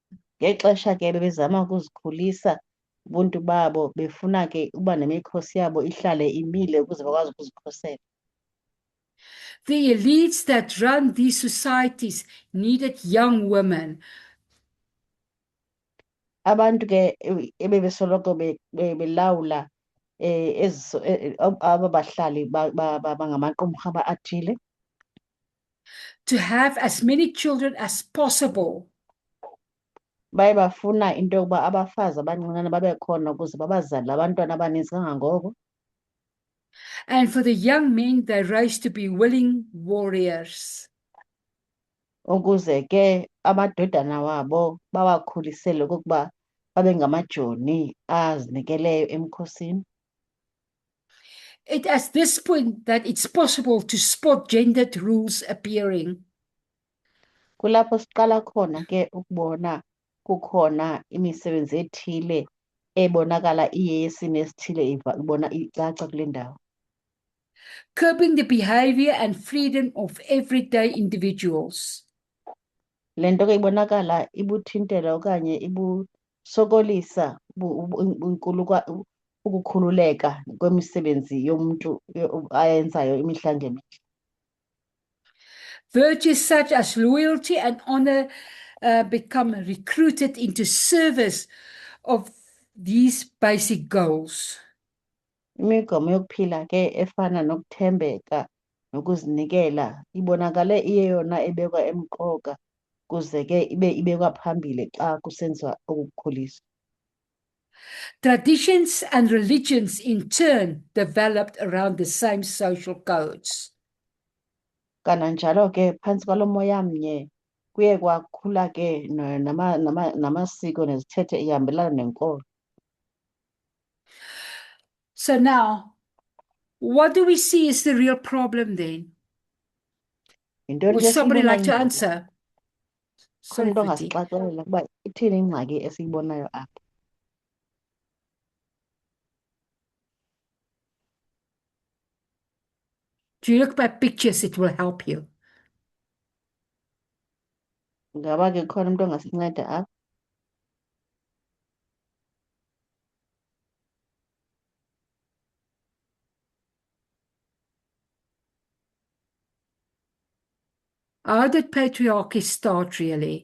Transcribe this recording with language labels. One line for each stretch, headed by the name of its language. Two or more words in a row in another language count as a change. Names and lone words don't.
Xhosa: Ngexesha ke bebezama ukuzikhulisa ubuntu babo, befuna ke uba nemikhosi yabo ihlale imile ukuze bakwazi ukuzikhosela.
English: The elites that run these societies needed young women
Xhosa: Abantu ke ebebesoloko belawula aba bahlali bangamaqumrha athile,
English: to have as many children as possible.
Xhosa: baye bafuna into yokuba abafazi abancinane babe khona ukuze babazalele abantwana abaninzi kangangoko.
English: And for the young men they raised to be willing warriors.
Xhosa: Ukuze ke amadodana wabo bawakhulisele okokuba babe ngamajoni azinikeleyo emkhosini.
English: It at this point that it's possible to spot gendered rules appearing.
Xhosa: Kulapho siqala khona ke ukubona kukhona imisebenzi ethile ebonakala iyesini esithile ibona icaca kule ndawo.
English: Curbing the behavior and freedom of everyday individuals.
Xhosa: Le nto ke ibonakala ibuthintela okanye ibusokolisa ukukhululeka kwemisebenzi yomntu ayenzayo imihla ngemihla.
English: Virtues such as loyalty and honor become recruited into service of these basic goals.
Xhosa: Imigomo yokuphila ke efana nokuthembeka nokuzinikela ibonakale iyeyona ebekwa emqoka kuze ke ibekwa phambili xa kusenziwa ukukhulisa.
English: Traditions and religions in turn developed around the same social codes.
Xhosa: Kananjalo ke phantsi kwalo moya mnye kuye kwakhula ke namasiko nezithethe ihambelana nenkolo.
English: So now, what do we see is the real problem then?
Xhosa: Yintoni
English: Would
Xhosa: ke
English: somebody like to
Xhosa: esiyibonayo
English: answer?
Xhosa: khona
English: Sorry,
Xhosa: umntu
English: Fruity.
Xhosa: ongasixaxelela ukuba ithini ingxaki esiyibonayo apha.
English: If you look by pictures, it will help you.
Xhosa: Ngaba ke khona umntu ongasinceda apha.
English: How did patriarchy start really?